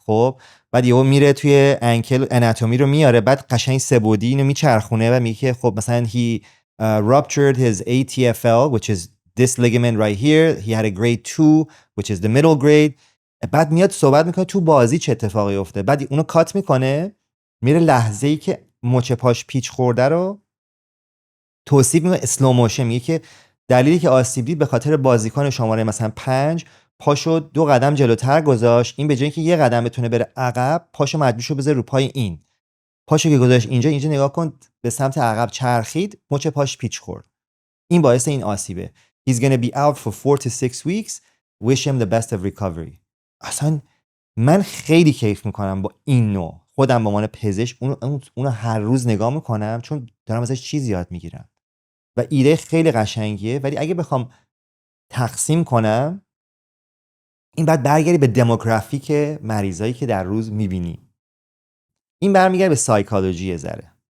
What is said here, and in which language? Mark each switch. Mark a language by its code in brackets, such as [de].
[fa] خب بعد یهو میره توی انکل اناتومی رو میاره، بعد قشنگ سه‌بعدی اینو میچرخونه و میگه که خب مثلا [en] he ruptured his ATFL which is this ligament right here. He had a grade 2 which is the middle grade. [fa] بعد میاد صحبت میکنه تو بازی چه اتفاقی افتاده، بعد اونو کات میکنه میره لحظه‌ای که مچ پاش پیچ خورده رو توصیف میکنه، اسلو موشن، میگه که دلیلی که آسیب دید به خاطر بازیکن شماره مثلا 5 پاشو 2 قدم جلوتر گذاشت، این به جای اینکه 1 قدم بتونه بره عقب پاشو مجبور شد بذاره رو پای این، پاشو که گذاشت اینجا نگاه کن به سمت عقب چرخید، مچ پاش پیچ خورد، این باعث این آسیبه. [en] He's gonna be out for 4 to 6 weeks. Wish him the best of recovery. [fa] اصلا من خیلی کیف میکنم با این نوع، خودم به عنوان پزشک اونو هر روز نگاه میکنم چون دارم ازش چیزی یاد میگیرم و ایده خیلی قشنگیه. ولی اگه بخوام تقسیم کنم این بعد برگردی به دموگرافیک مریضایی که در روز میبینی، این برمیگرده به سایکولوژی ذره.